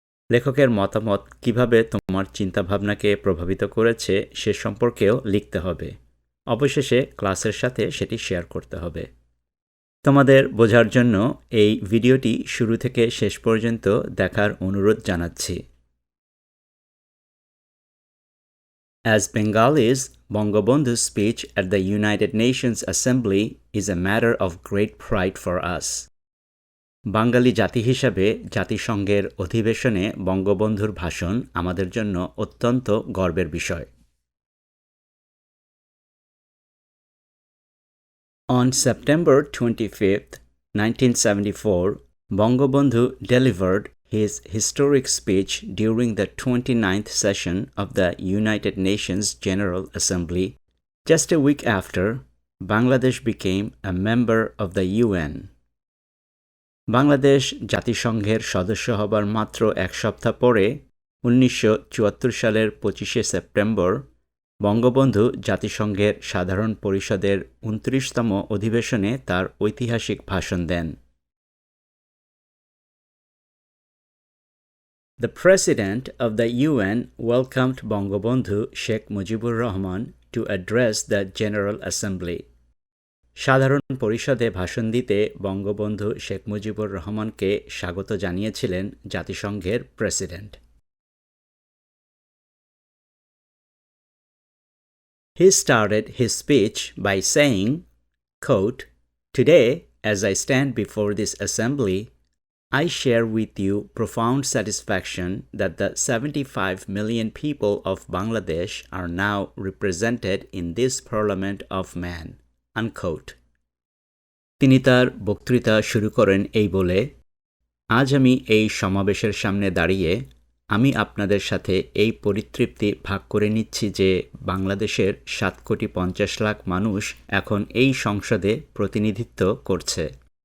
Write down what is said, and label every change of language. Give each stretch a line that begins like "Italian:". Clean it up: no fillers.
Bangla: লেখকের মতামত কিভাবে তোমার চিন্তাভাবনাকে প্রভাবিত করেছে সে সম্পর্কেও লিখতে হবে। অবশেষে ক্লাসের সাথে সেটি শেয়ার করতে হবে। তোমাদের বোঝার জন্য এই ভিডিওটি শুরু থেকে শেষ পর্যন্ত দেখার অনুরোধ জানাচ্ছি।
English: As Bengalis, Bangabandhu's speech at the United Nations Assembly is a matter of great pride for us.
Bangla: বাঙালি জাতি হিসাবে জাতিসংঘের অধিবেশনে বঙ্গবন্ধুর ভাষণ আমাদের জন্য অত্যন্ত গর্বের বিষয়।
English: On September 25th, 1974, Bangabandhu delivered his historic speech during the 29th session of the United Nations General Assembly. Just a week after, Bangladesh became a member of the UN.
Bangla: Bangladesh জাতিসংঘের সদস্য হবার মাত্র এক সপ্তাহ পরে 1974 সালের 25শে সেপ্টেম্বর বঙ্গবন্ধু জাতিসংঘের সাধারণ পরিষদের 29তম অধিবেশনে তার ঐতিহাসিক ভাষণ দেন।
English: The President of the UN welcomed Bangabandhu Sheikh Mujibur Rahman to address the General Assembly.
Bangla: সাধারণ পরিষদে ভাষণ দিতে বঙ্গবন্ধু শেখ মুজিবুর রহমানকে স্বাগত জানিয়েছিলেন জাতিসংঘের president.
English: He started his speech by saying, quote, "Today, as I stand before this assembly, I share with you profound satisfaction that the 75 million people of Bangladesh are now represented in this parliament of man." Unquote.
Bangla: তিনি তার বক্তৃতা শুরু করেন এই বলে, আজ আমি এই সমাবেশের সামনে দাঁড়িয়ে আমি আপনাদের সাথে এই পরিতৃপ্তি ভাগ করে নিচ্ছি যে বাংলাদেশের 7,50,00,000 মানুষ এখন এই সংসদে প্রতিনিধিত্ব করছে।